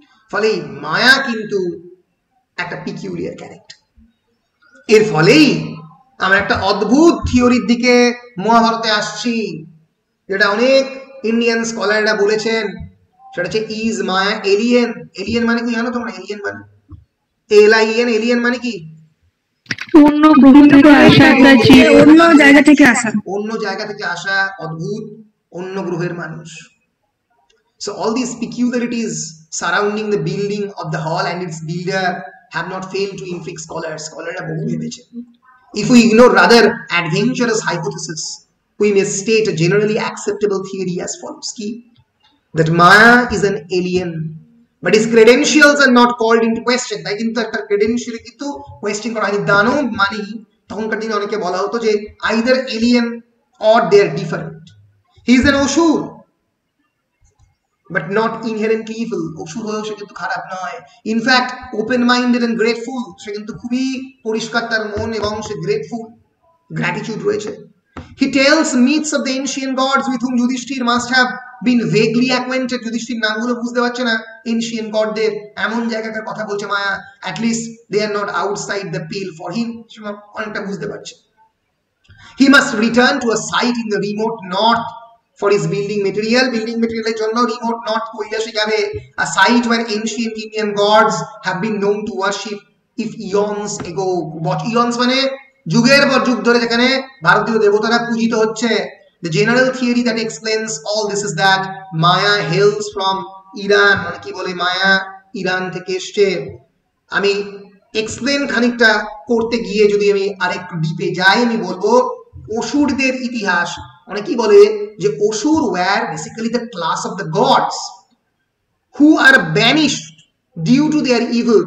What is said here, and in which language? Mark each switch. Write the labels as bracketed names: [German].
[Bangla] ফলে মায়া কিন্তু একটা পিকিউলিয়ার ক্যারেক্টার। এর ফলেই আমরা একটা অদ্ভুত থিওরির দিকে মহাভারতে আসছি, যেটা অনেক ইন্ডিয়ান স্কলাররা বলেছেন, সেটা হচ্ছে [English] Is maya alien. [Bangla] এলিয়েন মানে কি জানো তোমরা? এলিয়েন মানে এলআইএন, এলিয়েন মানে কি? অন্য গ্রহ থেকে আসা একটা জীব, অন্য জায়গা থেকে আসা, অন্য জায়গা থেকে আসা অদ্ভুত অন্য গ্রহের মানুষ। [English] So all these peculiarities surrounding the building of the hall and its builder have not failed to intrigue scholars. Scholars are [Bangla] বহু ভেবেছে। [English] If we ignore rather adventurous hypothesis, we may state a generally acceptable theory as follows: that Maya is an alien, but his credentials are not called into question. [Bangla] তাই কিন্তু একটা credential কিন্তু question করা হয়নি। দানব মানে তখনকার দিনে অনেকে বলা হতো যে [English] either alien or they are different. He is an Osur, but not inherently evil. [Bangla] অসুর হয়েও সে কিন্তু খারাপ নয়। [English] in fact open minded and grateful, [Bangla] সে কিন্তু খুবই পরিষ্কার তার মন এবং সে গ্রেটফুল, গ্র্যাটিটিউড রয়েছে। [English] He tells myths of the ancient gods with whom Yudhishthir must have been vaguely acquainted. [Bangla] Yudhishthir নামগুলো বুঝতে পারছে না এনশিয়েন্ট গডদের, এমন জায়গাটার কথা বলছে মায়া। [English] at least they are not outside the pale for him, [Bangla] সে অনেকটা বুঝতে পারছে। [English] He must return to a site in the remote north for his building material. Building material [Bangla] এর জন্য [English] remote north [Bangla] কৈলাসে যাবে, [English] a site where ancient Indian gods have been known to worship if eons ago. What eons [Bangla] মানে যুগের পর যুগ ধরে যেখানে ভারতীয় দেবতারা পূজিত হচ্ছে। [English] The general theory that explains all this is that Maya hails from Iran. [Bangla] মানে কি বলে মায়া ইরান থেকে এসেছে। আমি এক্সপ্লেন খানিকটা করতে গিয়ে যদি আমি আরেকটু ডিপে যাই, আমি বলবো অসুরদের ইতিহাস। অনেকেই বলে যে [English] Asur were basically the class of the gods who are banished due to their evil.